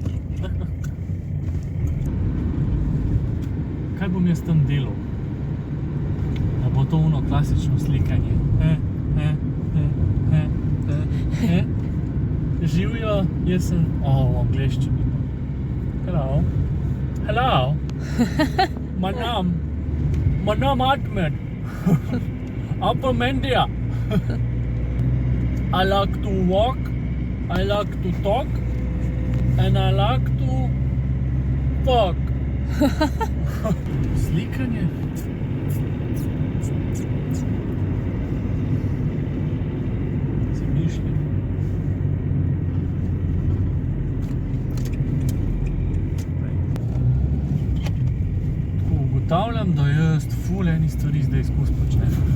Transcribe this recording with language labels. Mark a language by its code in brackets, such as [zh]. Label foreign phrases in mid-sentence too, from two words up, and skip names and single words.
[sl] Kaj bom jaz tam delal? A bo to ono klasično slikanje? Živjo, jaz sem v angleščini. [en] Hello. Hello. My name Ahmed. I'm from India. I like to walk, I like to talk, and I like to fuck. [sl] Slikanje. Ugotavljam, da jaz ful enih stvari zdaj skozi počnem.